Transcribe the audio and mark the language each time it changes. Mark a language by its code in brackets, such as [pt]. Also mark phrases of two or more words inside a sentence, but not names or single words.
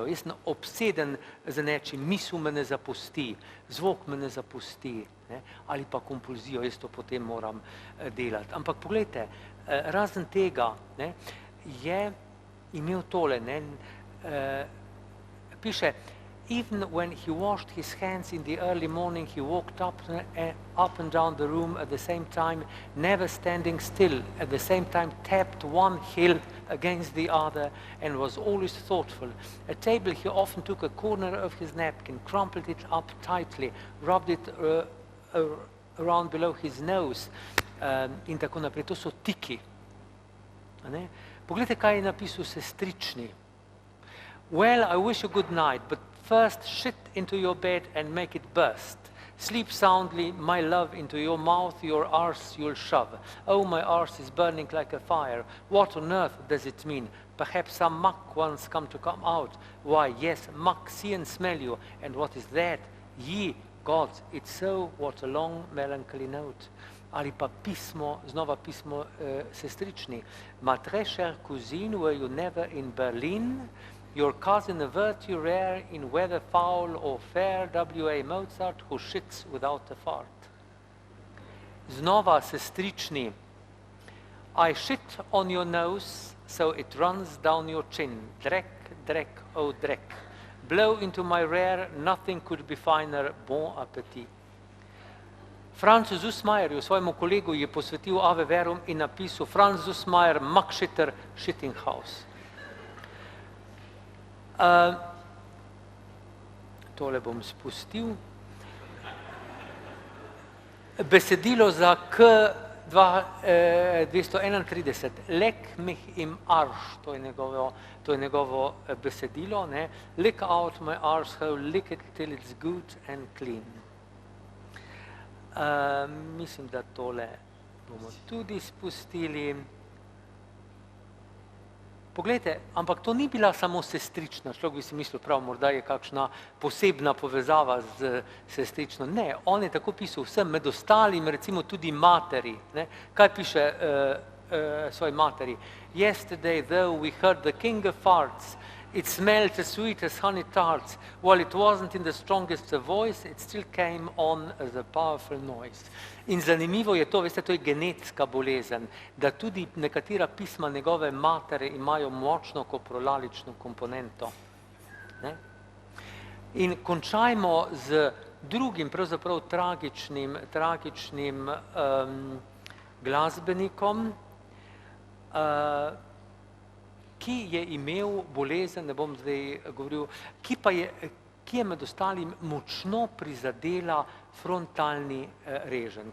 [sl] Jaz sem obseden z nečim, misel me ne zapusti, zvok me ne zapusti, ali pa kompulzijo, jaz to potem moram delati. Ampak poglejte, razen tega je imel tole, piše, [en] even when he washed his hands in the early morning, he walked up and down the room at the same time, never standing still, at the same time tapped one heel against the other and was always thoughtful. At table he often took a corner of his napkin, crumpled it up tightly, rubbed it around below his nose [sl] in tako naprej. To so tiki. Poglejte, kaj je napisal sestrični. [en] Well, I wish you good night, but first shit into your bed and make it burst. Sleep soundly, my love, into your mouth, your arse you'll shove. Oh, my arse is burning like a fire. What on earth does it mean? Perhaps some muck wants come out. Why, yes, muck, see and smell you. And what is that? Ye gods, it's so, what a long melancholy note. [sl] Ali pa pismo, znova pismo sestrični. [fr] Ma très chère cousine, [en] were you never in Berlin? Your cousin, a virtue rare in whether foul or fair, W.A. Mozart, who shits without a fart. [sl] Znova sestrični. [en] I shit on your nose, so it runs down your chin. Drek, drek, oh drek. Blow into my rear, nothing could be finer, [fr] bon appétit. [sl] Franz Zussmayer, svojemu kolegu je posvetil Ave Verum in napisal Franz Zussmayer, Mackshitter, Shittinghouse. Tole bom spustil. Besedilo za K231, Leck mich im Arsch, to je njegovo besedilo, [en] lick out my arsehole, lick it till it's good and clean. [sl] Mislim, da tole bomo tudi spustili. Poglejte, ampak to ni bila samo sestrična, človek bi si mislil, prav, morda je kakšna posebna povezava z sestrično. Ne, on je tako pisal vsem, med ostalim, recimo tudi materi. Kaj piše svoji materi? [en] Yesterday, though we heard the king of farts, it smelled as sweet as honey tarts. While it wasn't in the strongest voice, it still came on as a powerful noise. [sl] In zanimivo je to, veste, to je genetska bolezen, da tudi nekatera pisma njegove matere imajo močno koprolalično komponento. In končajmo z drugim, pravzaprav tragičnim glasbenikom, ki je imel bolezen, ne bom zdaj govoril, ki je med ostalim močno prizadela frontalni reženj.